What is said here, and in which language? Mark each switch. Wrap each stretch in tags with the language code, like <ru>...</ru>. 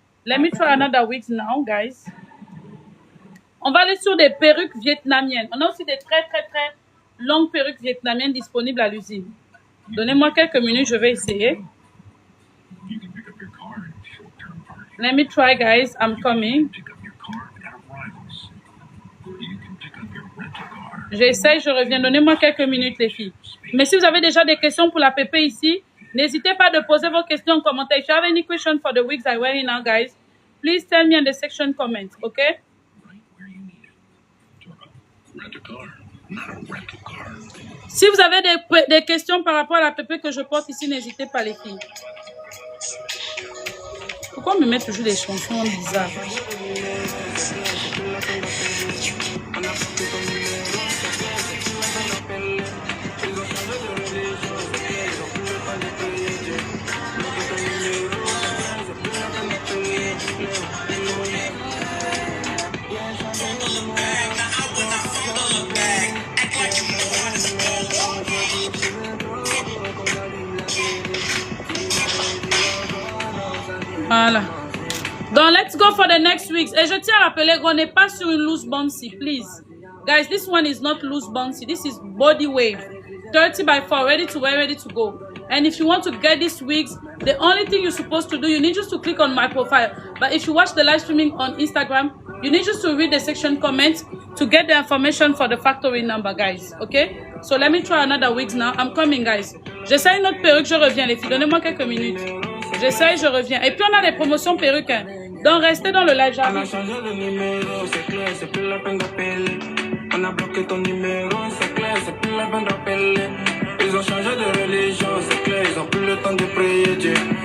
<en>Let me try another wigs now, guys.</en> <fr>On va aller sur des perruques vietnamiennes. On a aussi des très longues perruques vietnamiennes disponibles à l'usine. Donnez-moi quelques minutes, je vais essayer.</fr> <en>Let me try, guys. I'm coming.</en> <fr>J'essaye, je reviens. Donnez-moi quelques minutes, les filles. Mais si vous avez déjà des questions pour la PP ici, n'hésitez pas de poser vos questions en commentaire.</fr> <en>If you have any question for the wigs I'm wearing now, guys, please tell me in the section comments, okay?</en> <fr>Si vous avez des questions par rapport à la PP que je porte ici, n'hésitez pas, les filles. Pourquoi on me met toujours des chansons bizarres? Voilà.</fr> <en>Donc, let's go for the next weeks.</en> <fr>Et je tiens à rappeler qu'on n'est pas sur une loose bouncy, please.</fr> <en>Guys, this one is not loose bouncy. This is body wave. 30 by 4, ready to wear, ready to go. And if you want to get these wigs, the only thing you're supposed to do, you need just to click on my profile. But if you watch the live streaming on Instagram, you need just to read the section comments to get the information for the factory number, guys. Okay? So let me try another wigs now. I'm coming, guys.</en> <fr>J'essaie une autre perruque, je reviens, les filles. Donnez-moi quelques minutes. J'essaie, je reviens. Et puis, on a des promotions perruques. Hein. Donc, restez dans le live, j'arrive. On a changé le numéro, c'est clair, c'est plus la peine d'appeler. On a bloqué ton numéro, c'est clair, c'est plus la peine d'appeler. Ils ont changé de religion, c'est clair, ils ont plus le temps de prier Dieu.</fr>